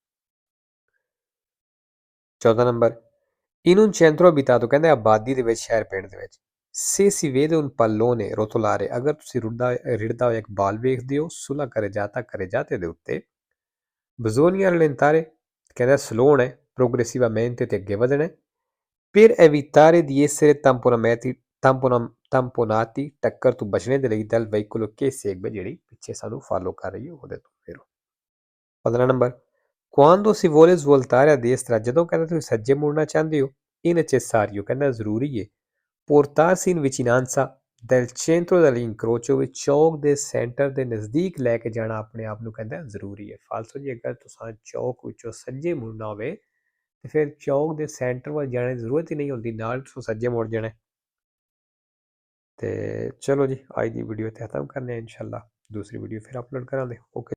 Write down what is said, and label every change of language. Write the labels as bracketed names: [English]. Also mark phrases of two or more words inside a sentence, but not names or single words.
[Punjabi] 14 ਨੰਬਰ [Italian] in un centro abitato [Punjabi] ਕਹਿੰਦੇ ਆਬਾਦੀ ਦੇ ਵਿੱਚ ਸ਼ਹਿਰ ਪਿੰਡ ਦੇ ਵਿੱਚ [Italian] Se si vede un pallone rotolare, [Punjabi] ਅਗਰ ਤੁਸੀਂ ਰਿੜਦਾ ਹੋਇਆ ਇੱਕ ਬਾਲ ਵੇਖਦੇ ਹੋ [Italian] sulla carreggiate [Punjabi] ਦੇ ਉੱਤੇ [Italian] bisogna rallentare [Punjabi] ਕਹਿੰਦਾ ਸਲੋ ਹੋਣਾ ਹੈ progressivamente ਤੇ ਅੱਗੇ ਵਧਣਾ ਹੈ [Italian] per evitare di essere tamponati [Punjabi] ਟੱਕਰ ਤੋਂ ਬਚਣੇ ਦੇ ਲਈ [Italian] dal veicolo che segue [Punjabi] ਜਿਹੜੀ ਪਿੱਛੇ ਸਾਨੂੰ ਫਾਲੋ ਕਰ ਰਹੀ ਹੈ ਉਹਦੇ ਤੋਂ ਫਿਰ 15 ਨੰਬਰ [Italian] quando si vuole svoltare a destra [Punjabi] ਜਦੋਂ ਕਹਿੰਦਾ ਤੁਸੀਂ ਸੱਜੇ ਮੁੜਨਾ ਚਾਹੁੰਦੇ ਹੋ [Italian] è necessario [Punjabi] ਕਹਿੰਦਾ ਜ਼ਰੂਰੀ ਹੈ [Italian] portarsi in vicinanza del centro dell'incrocio [Punjabi] ਵਿੱਚ ਚੌਕ ਦੇ ਸੈਂਟਰ ਦੇ ਨਜ਼ਦੀਕ ਲੈ ਕੇ ਜਾਣਾ ਆਪਣੇ ਆਪ ਨੂੰ ਕਹਿੰਦਾ ਜ਼ਰੂਰੀ ਹੈ ਫਾਲਸੋ ਜੀ ਅਗਰ ਤੁਸੀਂ ਚੌਕ ਵਿੱਚੋਂ ਸੱਜੇ ਮੁੜਨਾ ਹੋਵੇ ਤੇ ਫਿਰ ਚੌਕ ਦੇ ਸੈਂਟਰ ਵੱਲ ਜਾਣ ਦੀ ਜ਼ਰੂਰਤ ਹੀ ਨਹੀਂ ਹੁੰਦੀ ਨਾਲ ਤੁਸੀਂ ਸੱਜੇ ਮੁੜ ਜਾਣਾ ਤੇ ਚਲੋ ਜੀ ਅੱਜ ਦੀ ਵੀਡੀਓ ਇੱਥੇ ਖਤਮ ਕਰਨੇ ਆ ਇਨਸ਼ਾਅੱਲਾ ਦੂਸਰੀ ਵੀਡੀਓ ਫਿਰ ਅਪਲੋਡ ਕਰਾਂਗੇ ਓਕੇ